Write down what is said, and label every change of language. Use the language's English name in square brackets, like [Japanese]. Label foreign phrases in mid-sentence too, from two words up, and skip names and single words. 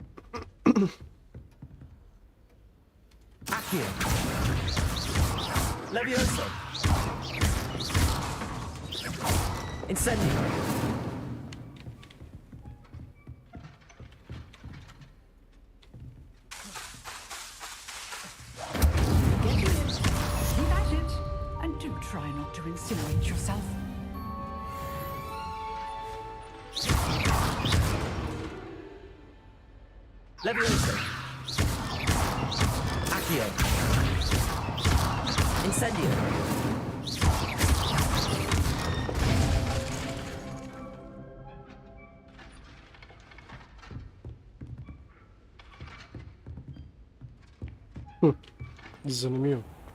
[English] Accio. Levioso. Incendio. Keep at it, and do try not to incinerate yourself. Levioso. Accio. Incendio. Zanimljivo.